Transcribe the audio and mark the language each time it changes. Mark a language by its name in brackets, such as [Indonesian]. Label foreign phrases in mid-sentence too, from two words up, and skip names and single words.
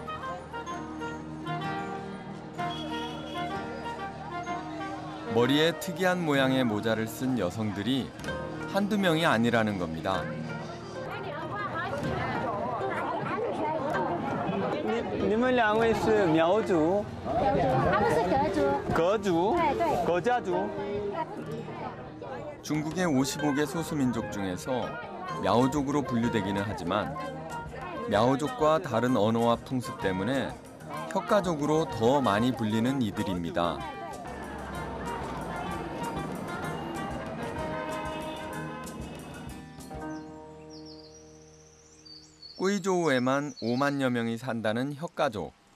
[Korean] 머리에 특이한 모양의 모자를 쓴 여성들이 한두 명이 아니라는 겁니다. [Chinese] 你们两位是苗族？他们是格族。格族？对对。格家族？ [Korean] 중국의 55개 소수민족 중에서苗족으로 분류되기는 하지만苗족과 다른 언어와 풍습 때문에 혁가족으로 더 많이 불리는 이들입니다. 꾸이조우에만 5만여 명이 산다는 혁가족.